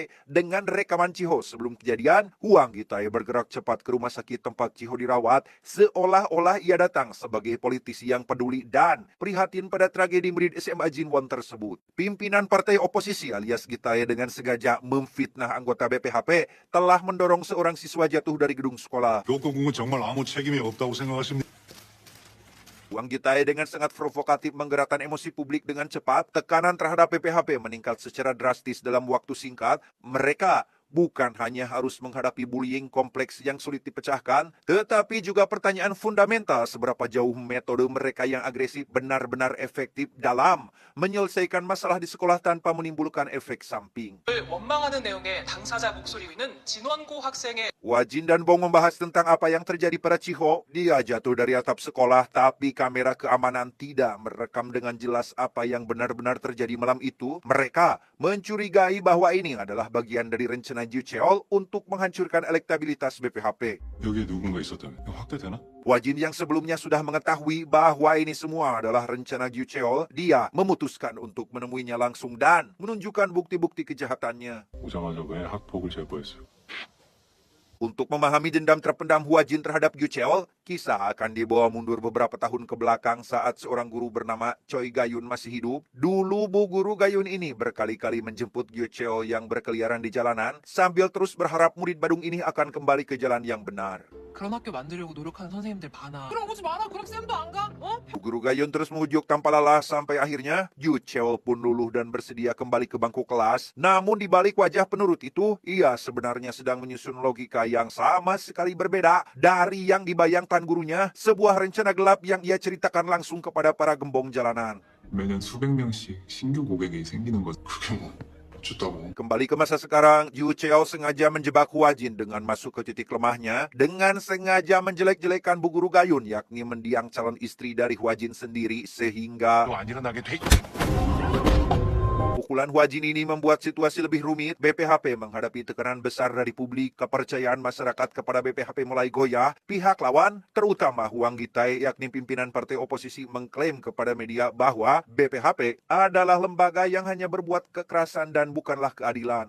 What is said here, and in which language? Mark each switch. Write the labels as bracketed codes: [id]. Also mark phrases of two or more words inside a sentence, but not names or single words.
[id] Dengan rekaman Chiho sebelum kejadian, Hwang Gi-tae bergerak cepat ke rumah sakit tempat Chiho dirawat seolah-olah ia datang sebagai politisi yang peduli dan prihatin pada tragedi murid SMA Jinwon tersebut. Pimpinan partai oposisi alias Gi-tae dengan sengaja memfitnah anggota BPHP telah mendorong seorang siswa jatuh dari gedung sekolah. [ko] 교권국은 정말 아무 책임이 없다고 생각하십니까? [id] Hwang Gi-tae dengan sangat provokatif menggerakkan emosi publik dengan cepat. Tekanan terhadap BPHP meningkat secara drastis dalam waktu singkat. Mereka bukan hanya harus menghadapi bullying kompleks yang sulit dipecahkan, tetapi juga pertanyaan fundamental seberapa jauh metode mereka yang agresif benar-benar efektif dalam menyelesaikan masalah di sekolah tanpa menimbulkan efek samping. [ko] 원망하는 내용의 당사자 목소리는 진원고 학생의 [id] Hwajin dan Bong membahas tentang apa yang terjadi pada Chiho. Dia jatuh dari atap sekolah, tapi kamera keamanan tidak merekam dengan jelas apa yang benar-benar terjadi malam itu. Mereka mencurigai bahwa ini adalah bagian dari rencana Gyu Cheol untuk menghancurkan elektabilitas BPHP. [ko] 여기에 누군가 있었다면 이거 확대되나? [id] Hwajin yang sebelumnya sudah mengetahui bahwa ini semua adalah rencana Gyu Cheol, dia memutuskan untuk menemuinya langsung dan menunjukkan bukti-bukti kejahatannya. [ko] 오자마자 왜 학폭을 제보했어요? [id] Untuk memahami dendam terpendam Hwajin terhadap Gyu Cheol, kisah akan dibawa mundur beberapa tahun ke belakang saat seorang guru bernama Choi Gayun masih hidup. Dulu Bu Guru Gayun ini berkali-kali menjemput Gyu Cheol yang berkeliaran di jalanan sambil terus berharap murid Badung ini akan kembali ke jalan yang benar. [ko] 그런 학교 만들려고 노력하는 선생님들 많아. 그럼 오지 마라. 그럼 쌤도 안 가? 어? [id] Bu Guru Gayun terus mengujuk tanpa lelah sampai akhirnya Gyu Cheol pun luluh dan bersedia kembali ke bangku kelas. Namun di balik wajah penurut itu, ia sebenarnya sedang menyusun logika yang sama sekali berbeda dari yang dibayangkan gurunya, sebuah rencana gelap yang ia ceritakan langsung kepada para gembong jalanan. [ko] 매년 수백 명씩 신규 고객이 생기는 것. 그게 뭐 어쩌다고? [id] Kembali ke masa sekarang, Gyu Cheol sengaja menjebak Hwajin dengan masuk ke titik lemahnya, dengan sengaja menjelek-jelekan Bu Guru Gayun, yakni mendiang calon istri dari Hwajin sendiri, sehingga [ko] 안 일어나게 돼. [id] Pukulan Huajin ini membuat situasi lebih rumit. BPHP menghadapi tekanan besar dari publik. Kepercayaan masyarakat kepada BPHP mulai goyah. Pihak lawan, terutama Huang Gitai, yakni pimpinan partai oposisi, mengklaim kepada media bahwa BPHP adalah lembaga yang hanya berbuat kekerasan dan bukanlah keadilan.